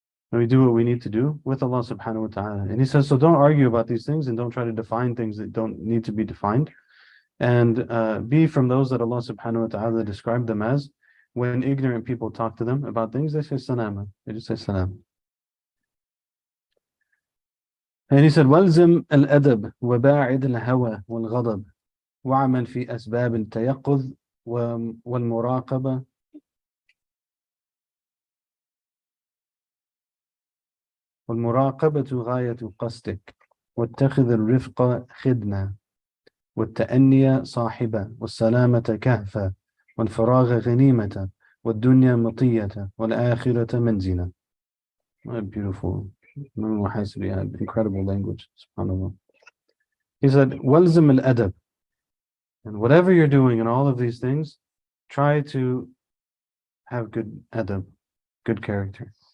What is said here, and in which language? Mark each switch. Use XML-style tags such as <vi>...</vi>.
<en>And we do what we need to do with Allah subhanahu wa ta'ala. And he says, so don't argue about these things and don't try to define things that don't need to be defined. And be from those that Allah subhanahu wa ta'ala described them as. When ignorant people talk to them about things, they say salama. They just say salam. And he said,</en> <ar>وَالْزِمْ الْأَدَبْ وَبَاعِدْ الْهَوَى وَالْغَضَبْ وَعْمَلْ فِي أَسْبَابِ التَّيَقُّظِ والمراقبة والمراقبة غاية قصدك واتخذ الرفق خدمة والتأني صاحبة والسلامة كهفة والفراغ غنيمة والدنيا مطية والآخرة منزلة.</ar> <en>What a beautiful, Imam Al-Muhasibi had incredible language, subhanAllah. He said,</en> <ar>وَالْزِمْ الْأَدَبْ.</ar> <en>And whatever you're doing in all of these things, try to have good adab, good character.</en>